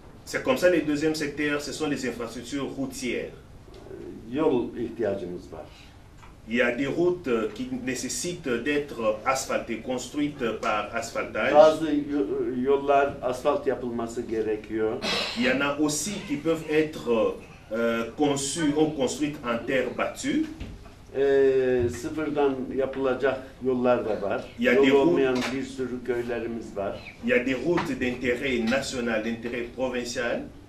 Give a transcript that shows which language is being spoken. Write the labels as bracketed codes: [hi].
[fr] C'est comme ça, le deuxième secteur, ce sont les infrastructures routières. [tr] Yol ihtiyacımız var. [fr] Il y a des routes qui nécessitent d'être asphaltées, construites par asphaltage. [tr] Bazı yollar asfalt yapılması gerekiyor. [fr] Il y en a aussi qui peuvent être conçues ou construites en terre battue. [tr] Sıfırdan yapılacak yollar da var. Yol olmayan bir sürü köylerimiz var. [fr] Il y a des routes d'intérêt national, d'intérêt provincial.